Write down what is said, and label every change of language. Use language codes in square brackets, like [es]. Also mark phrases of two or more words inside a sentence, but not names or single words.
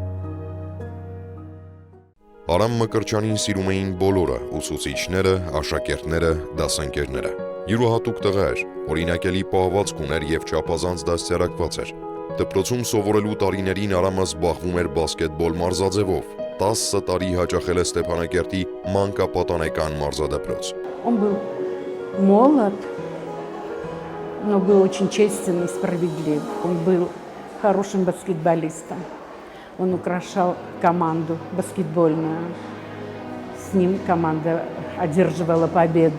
[hy] Արամ Մկրտչյանին սիրում էին բոլորը՝ ուսուցիչները, աշակերտները, դասընկերները։ Յուրահատուկ տղա էր, օրինակելի պահվածք ուներ եւ չափազանց դաստիարակված էր։ Դպրոցում սովորելու տարիներին Արամը զբաղվում էր բասկետբոլ մարզաձևով։ 10 տարի հաճախել է Ստեփանակերտի մանկապատանեկան մարզադպրոց։ [ru] Он был молод, но был очень честен и справедлив. Он был хорошим баскетболистом. Он украшал команду баскетбольную. С ним команда одерживала победы.